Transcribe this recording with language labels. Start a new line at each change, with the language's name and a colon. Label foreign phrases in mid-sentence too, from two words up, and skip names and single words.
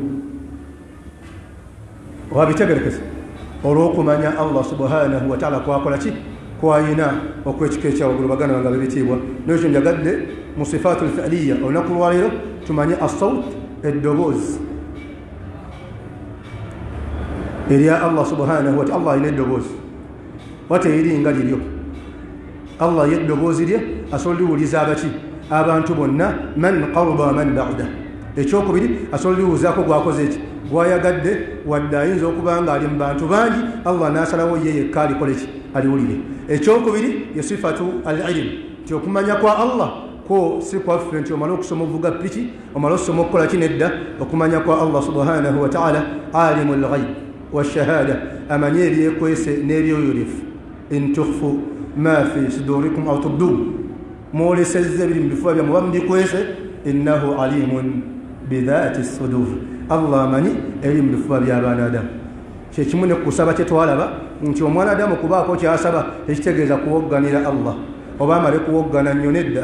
Ganda: wabitegerekese olw'okumanya Allah
Arabic: سبحانه وتعالى
Ganda: kwakola ki kwayina okwekika ekyawaggulu baganda bange bebitiibwa. nekyo njagadde mu
Arabic: صفات الفعلية
Ganda: olunaku lwaleero tumanye assawt eddoboozi erya Allah
Arabic: سبحانه وتعالى.
Ganda: Allah alina eddoboozi wateyiri nga liryo. Allah yeddoboozi lye asobola liwuliza abaki abantu bonna
Arabic: من قرب من بعد.
Ganda: ekyokubiri asobola liwuzaako gwakoze eki gwayagadde wadde ayinza okuba nga ali mu bantu bangi Allah n'asalawo ye yekka alikole ki aliwulire. ekyokubiri ye
Arabic: صفة العلم,
Ganda: nti okumanya kwa Allah ko si kwaffe nti omala okusoma ovuga piki omala okusoma okukola ki nedda. okumanya kwa Allah
Arabic: سبحانه وتعالى عالم الغيب والشهادة,
Ganda: amanye ebyekwese n'ebyoyolefu.
Arabic: إن تخفوا ما في صدوركم أو تبدوا,
Ganda: mwolesezza ebiri mu bifuba byammwe oba mubikwese
Arabic: إنه عليم بذات الصدور,
Ganda: Allah amanyi eri mu bifuba by'abaana Adamu. kyekimu ne kusaba kye twalaba nti omwana Adamu kubaako kyasaba ekitegeeza kuwogganira Allah oba amale kuwoggana nnyo nedda.